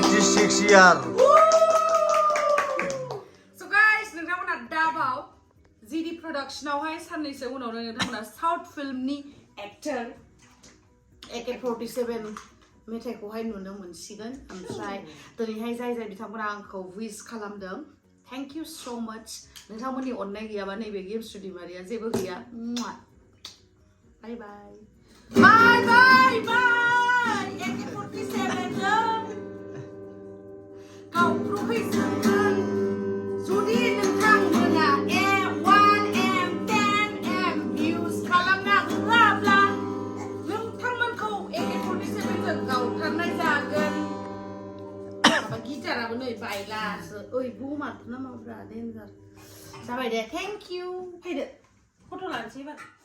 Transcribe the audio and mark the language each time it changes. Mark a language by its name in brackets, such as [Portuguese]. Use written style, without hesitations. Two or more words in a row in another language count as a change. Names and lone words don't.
[English] 26 year So guys, [Bodo] नोंथांमोना दाबाव GD Productionआवहाय साननैसो उनावनो नोंथांमोना साउथ फिल्मनि एक्टर AK-47 मेथाइखौहाय नुनो मोनसिगोन ओमफ्राय दिनैहाय जाय बिथांमोना आंखौ विश खालामदों [English] thank you so much [Bodo] नोंथांमोननि अननाय गैयाबा नैबे गेम स्टुडिय'आरिया जेबो गैया [English] bye bye bye bye bye [Bodo] AK-47 जों गावखौ फैजोबगोन जुदि नोंथांमोना M1M 10M views खालामना होआब्ला नोंथांमोनखौ AK-47 जों गावथारनाय जागोन गिटाराबो नै बायलासो ओइ बुमारथ ना माब्रा डेन्जार जाबाय दे [English] thank you [Bodo] फैदो फट' लानोसै एबार